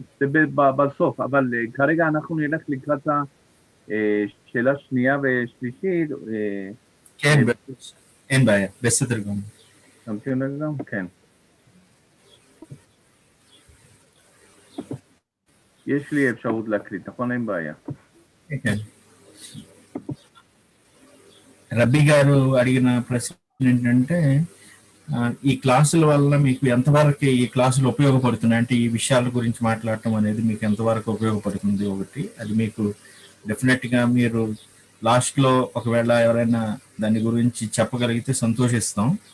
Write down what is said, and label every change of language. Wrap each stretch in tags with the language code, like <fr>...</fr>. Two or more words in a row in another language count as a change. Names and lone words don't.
<he>זה בסוף, אבל כרגע אנחנו נלך לקראת השאלה שנייה ושלישית. כן, אין בעיה, בסדר גמור. תמתין רגע? כן. יש לי אפשרות להקליט, נכון? אין בעיה. כן.</he> <te>రబ్బీ గారు అడిగిన ప్రశ్న ఏంటంటే ఈ క్లాసుల వల్ల మీకు ఎంతవరకు ఈ క్లాసులు ఉపయోగపడుతున్నాయి, అంటే ఈ విషయాల గురించి మాట్లాడటం అనేది మీకు ఎంతవరకు ఉపయోగపడుతుంది ఒకటి, అది మీకు డెఫినెట్గా మీరు లాస్ట్లో ఒకవేళ ఎవరైనా దాని గురించి చెప్పగలిగితే సంతోషిస్తాం.</te>